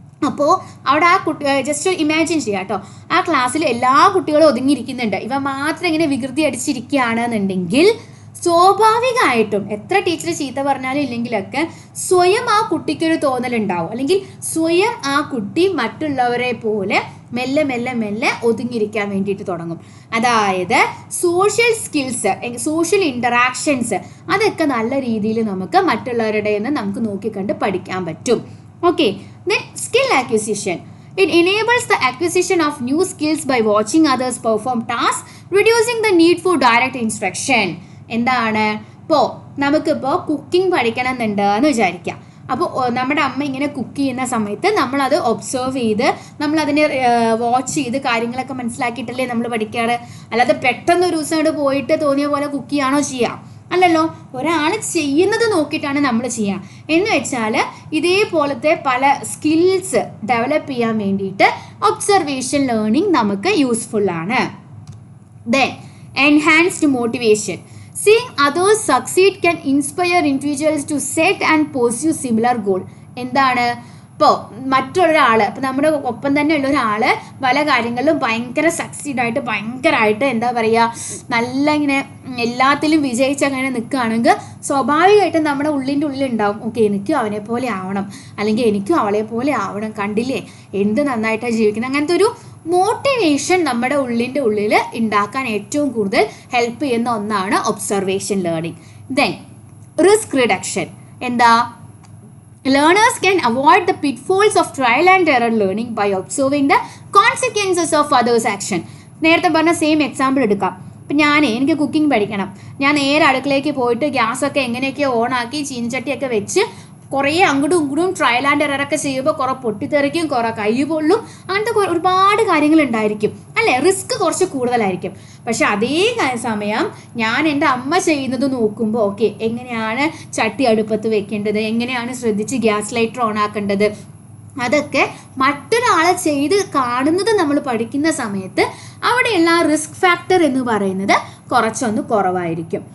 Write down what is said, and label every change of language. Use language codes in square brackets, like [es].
[ml] അപ്പോൾ അവിടെ ആ കുട്ടി ജസ്റ്റ് ഇമാജിൻ ചെയ്യാം കേട്ടോ, ആ ക്ലാസ്സിൽ എല്ലാ കുട്ടികളും ഒതുങ്ങിയിരിക്കുന്നുണ്ട്, ഇവ മാത്രം ഇങ്ങനെ വികൃതി അടിച്ചിരിക്കുകയാണെന്നുണ്ടെങ്കിൽ സ്വാഭാവികമായിട്ടും എത്ര ടീച്ചർ ചീത്ത പറഞ്ഞാലും ഇല്ലെങ്കിലൊക്കെ സ്വയം ആ കുട്ടിക്കൊരു തോന്നലുണ്ടാവും, അല്ലെങ്കിൽ സ്വയം ആ കുട്ടി മറ്റുള്ളവരെ പോലെ മെല്ലെ മെല്ലെ മെല്ലെ ഒതുങ്ങിയിരിക്കാൻ വേണ്ടിയിട്ട് തുടങ്ങും. അതായത് സോഷ്യൽ സ്കിൽസ്, സോഷ്യൽ ഇൻറ്ററാക്ഷൻസ് അതൊക്കെ നല്ല രീതിയിൽ നമുക്ക് മറ്റുള്ളവരുടെ നിന്ന് നമുക്ക് നോക്കിക്കണ്ട് പഠിക്കാൻ പറ്റും. [en] Okay, then skill acquisition. It enables the acquisition of new skills by watching others perform tasks, reducing the need for direct instruction. [ml] എന്താണ്? ഇപ്പോൾ നമുക്കിപ്പോൾ കുക്കിംഗ് പഠിക്കണം എന്നുണ്ടെന്ന് വിചാരിക്കാം. അപ്പോൾ നമ്മുടെ അമ്മ ഇങ്ങനെ കുക്ക് ചെയ്യുന്ന സമയത്ത് നമ്മളത് ഒബ്സർവ് ചെയ്ത് നമ്മളതിനെ വാച്ച് ചെയ്ത് കാര്യങ്ങളൊക്കെ മനസ്സിലാക്കിയിട്ടല്ലേ നമ്മൾ പഠിക്കാറ്. അല്ലാതെ പെട്ടെന്ന് ഒരു ദിവസം പോയിട്ട് തോന്നിയ പോലെ കുക്ക് ചെയ്യാണോ ചെയ്യുക? അല്ലല്ലോ, ഒരാൾ ചെയ്യുന്നത് നോക്കിയിട്ടാണ് നമ്മൾ ചെയ്യുക. എന്ന് വെച്ചാൽ ഇതേപോലത്തെ പല സ്കിൽസ് ഡെവലപ്പ് ചെയ്യാൻ വേണ്ടിയിട്ട് ഒബ്സർവേഷൻ ലേണിംഗ് നമുക്ക് യൂസ്ഫുള്ളാണ്. [en] Then enhanced motivation. Seeing others succeed can inspire individuals to set and pursue similar goal. [ml] എന്താണ്? ഇപ്പോൾ മറ്റൊരാൾ, ഇപ്പോൾ നമ്മുടെ ഒപ്പം തന്നെ ഉള്ള ഒരാൾ പല കാര്യങ്ങളിലും ഭയങ്കര സക്സീഡായിട്ട് ഭയങ്കരമായിട്ട് എന്താ പറയുക, നല്ല ഇങ്ങനെ എല്ലാത്തിലും വിജയിച്ചങ്ങനെ നിൽക്കുകയാണെങ്കിൽ സ്വാഭാവികമായിട്ടും നമ്മുടെ ഉള്ളിൻ്റെ ഉള്ളിലുണ്ടാവും, ഓക്കെ എനിക്കും അവനെ പോലെ ആവണം, അല്ലെങ്കിൽ എനിക്കും അവളെ പോലെ ആവണം, കണ്ടില്ലേ എന്ത് നന്നായിട്ടാണ് ജീവിക്കുന്നത്. അങ്ങനത്തെ ഒരു മോട്ടിവേഷൻ നമ്മുടെ ഉള്ളിൻ്റെ ഉള്ളിൽ ഉണ്ടാക്കാൻ ഏറ്റവും കൂടുതൽ ഹെൽപ്പ് ചെയ്യുന്ന ഒന്നാണ് observation learning. [en] Then risk reduction. [ml] എന്താ? [en] Learners can avoid the pitfalls of trial and error learning by observing the consequences of others' action. [ml] നേരത്തെ പറഞ്ഞ സെയിം എക്സാമ്പിൾ എടുക്കാം. ഇപ്പം എനിക്ക് കുക്കിംഗ് പഠിക്കണം, ഞാൻ നേരെ അടുക്കളയ്ക്ക് പോയിട്ട് ഗ്യാസൊക്കെ എങ്ങനെയൊക്കെ ഓണാക്കി ചീനച്ചട്ടിയൊക്കെ വെച്ച് കുറേ അങ്ങോട്ടും ഇങ്ങോട്ടും ട്രയൽ ആൻഡ് എററൊക്കെ ചെയ്യുമ്പോൾ കുറേ പൊട്ടിത്തെറിക്കും, കുറേ കൈ പൊള്ളും, അങ്ങനത്തെ ഒരുപാട് കാര്യങ്ങളുണ്ടായിരിക്കും അല്ലേ. റിസ്ക് കുറച്ച് കൂടുതലായിരിക്കും. പക്ഷെ അതേ സമയം ഞാൻ എൻ്റെ അമ്മ ചെയ്യുന്നത് നോക്കുമ്പോൾ ഓക്കെ എങ്ങനെയാണ് ചട്ടി അടുപ്പത്ത് വെക്കേണ്ടത്, എങ്ങനെയാണ് ശ്രദ്ധിച്ച് ഗ്യാസ് ലൈറ്റർ ഓൺ ആക്കേണ്ടത്, അതൊക്കെ മറ്റൊരാളെ ചെയ്ത് കാണുന്നത് നമ്മൾ പഠിക്കുന്ന സമയത്ത് അവിടെയുള്ള റിസ്ക് ഫാക്ടർ എന്ന് പറയുന്നത് കുറച്ചൊന്ന് കുറവായിരിക്കും.